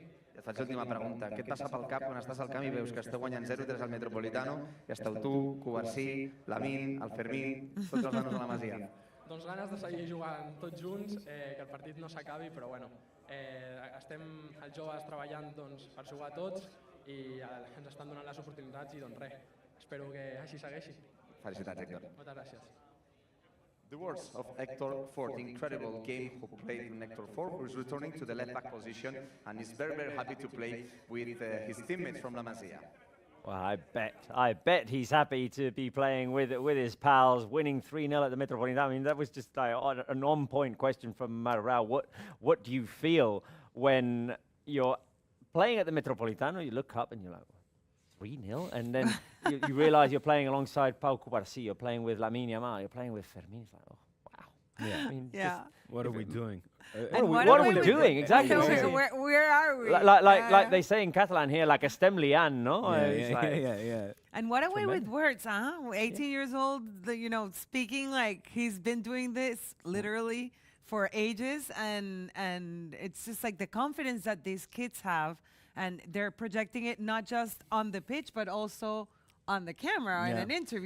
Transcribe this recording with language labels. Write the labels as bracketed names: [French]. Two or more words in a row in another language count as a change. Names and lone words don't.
[Catalan] I et faig l'última pregunta. Què et passa pel cap quan estàs al camp i veus que esteu guanyant 0-3 al Metropolitano i esteu tu, Covarsí, Lamin, el Fermín, tots els nanos de la Masia? Doncs ganes de seguir jugant tots junts, que el partit no s'acabi, però bueno, estem els joves treballant per jugar tots i ens estan donant les oportunitats i doncs res, espero que així segueixi. Felicitats, Héctor. Moltes gràcies. [English] The words of Hector Ford, the incredible game who played in Hector Ford, who is returning to the left back position and is very, very happy to play with his teammates from La Masia. Well, I bet he's happy to be playing with his pals, winning 3-0 at the Metropolitano. I mean, that was just an on-point question from Marau. What do you feel when you're playing at the Metropolitano? You look up and you're like, 3-0? And then you realize you're playing alongside Pau Cubarsí, you're playing with Lamine Yamal, you're playing with Fermín. It's like, oh, wow. Yeah. I mean, what are we doing? What are we doing? Exactly. Where are we? Like they say in Catalan here, like [Catalan] estem liant, no? [English] Yeah. And what a way with words, huh? 18 years old, speaking like he's been doing this literally for ages, and it's just like the confidence that these kids have, and they're projecting it not just on the pitch, but also on the camera in an interview.